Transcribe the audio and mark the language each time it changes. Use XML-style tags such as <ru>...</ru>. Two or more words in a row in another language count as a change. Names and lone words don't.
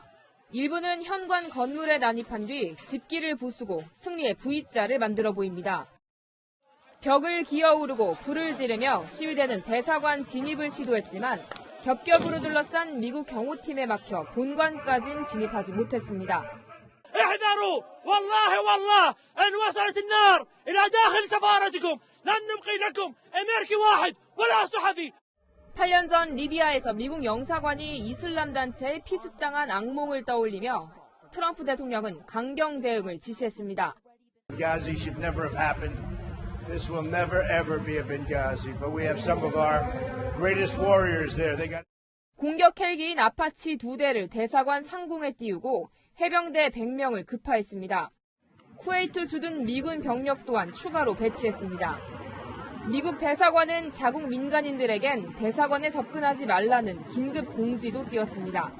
<ko>일부는 현관 건물에 난입한 뒤 집기를 부수고 승리의 V자를 만들어 보입니다. 벽을 기어오르고 불을 지르며 시위대는 대사관 진입을 시도했지만 겹겹으로 둘러싼 미국 경호팀에 막혀 본관까진 진입하지 못했습니다.</ko> <ar>احذروا والله والله ان وصلت النار الى داخل سفارتكم لن نبقي لكم امريكي واحد ولا صحفي.</ar> <ko>8년 전 리비아에서 미국 영사관이 이슬람 단체에 피습당한 악몽을 떠올리며 트럼프 대통령은 강경 대응을 지시했습니다.</ko> <en>Benghazi should never have happened. This will never ever be a Benghazi, but we have some of our greatest warriors there. They got</en> <ko>공격 헬기인 아파치 2대를 대사관 상공에 띄우고 해병대 100명을 급파했습니다. 쿠웨이트 주둔 미군 병력 또한 추가로 배치했습니다. 미국 대사관은 자국 민간인들에겐 대사관에 접근하지 말라는 긴급 공지도 띄웠습니다.</ko>